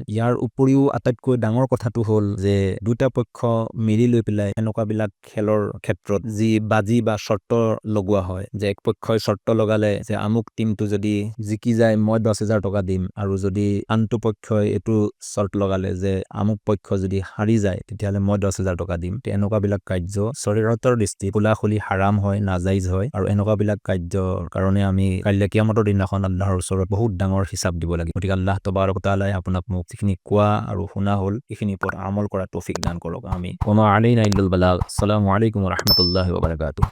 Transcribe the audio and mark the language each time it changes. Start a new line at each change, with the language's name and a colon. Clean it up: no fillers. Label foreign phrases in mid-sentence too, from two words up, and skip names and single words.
Assamese: ইয়াৰ উপৰিও আটাইতকৈ ডাঙৰ কথাটো হ'ল যে দুটা পক্ষ মিলি লৈ পেলাই এনেকুৱাবিলাক খেলৰ ক্ষেত্ৰত যি বাজি বা চৰ্ত লগোৱা হয়, যে এক পক্ষই চৰ্ত লগালে যে আমুক টিমটো যদি জিকি যায় মই 10,000 টকা দিম, আৰু যদি আনটো পক্ষই এইটো চৰ্ত লগালে যে আমুক পক্ষ যদি হাৰি যায় তেতিয়াহ'লে মই 10,000 টকা দিম। এনেকুৱাবিলাক কাৰ্য শৰীৰতৰ দৃষ্টিত খোলাখুলি হাৰাম হয়, নাজাইজ হয়, আৰু এনেকুৱাবিলাক কাৰ্যৰ কাৰণে আমি কাইলৈ কিয়ামতৰ দিনাখন আল্লাহৰ ওচৰত বহুত ডাঙৰ হিচাপ দিব লাগে। গতিকে আল্লাহ
Arabic: تبارك وتعالى
Assamese: আপোনাক মোক যিখিনি কোৱা আৰু শুনা হ'ল এইখিনিৰ ওপৰত আমল কৰা তৌফিক দান কৰক।
Arabic: آمين وما علينا إلا البلاغ. السلام عليكم ورحمة الله وبركاته.